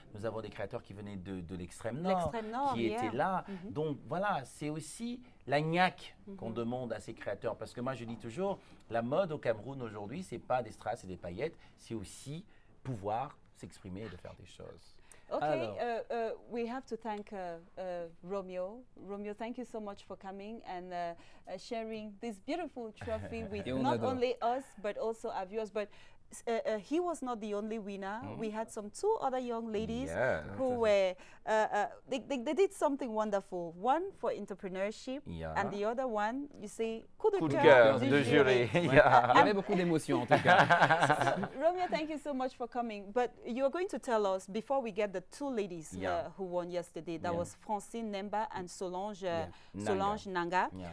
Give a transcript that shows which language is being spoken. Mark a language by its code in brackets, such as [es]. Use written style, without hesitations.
[fr] Nous avons des créateurs qui venaient de l'extrême nord, qui étaient là. Donc voilà, c'est aussi la gnaque qu'on demande à ces créateurs. Parce que moi, je dis toujours, la mode au Cameroun aujourd'hui, c'est pas des strass et des paillettes, c'est aussi pouvoir s'exprimer et de faire des choses. [en] Okay, we have to thank Romeo. Romeo, thank you so much for coming and sharing this beautiful trophy with not only us, but also our viewers. But he was not the only winner. We had two other young ladies who were, they did something wonderful. One for entrepreneurship, and the other one, you see, [fr] coup de cœur de jury. Il y avait beaucoup d'émotions en tout cas. [en] Romeo, thank you so much for coming. But you're going to tell us, before we get the two ladies who won yesterday, that was Francine Nemba and Solange, Solange Nanga.